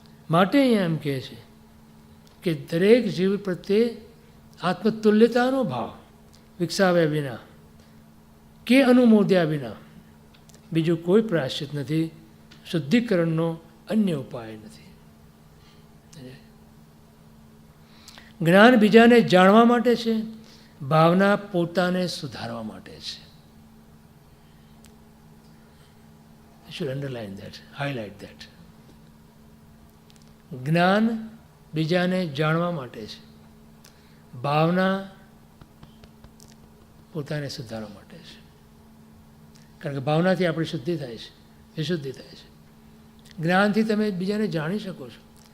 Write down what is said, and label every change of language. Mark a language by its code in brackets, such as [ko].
[gu] માટે અહીંયા એમ કહે છે કે દરેક જીવ પ્રત્યે આત્મતુલ્યતાનો ભાવ વિકસાવ્યા વિના કે અનુમોદ્યા વિના બીજું કોઈ પ્રાયશ્ચિત નથી, શુદ્ધિકરણનો અન્ય ઉપાય નથી. જ્ઞાન બીજાને જાણવા માટે છે, ભાવના પોતાને સુધારવા માટે છે. [en] I should underline that, highlight that. [gu] જ્ઞાન બીજાને જાણવા માટે છે, ભાવના પોતાને સુધારવા માટે છે. કારણ કે ભાવનાથી આપણી શુદ્ધિ થાય છે, વિશુદ્ધિ થાય છે. જ્ઞાનથી તમે બીજાને જાણી શકો છો.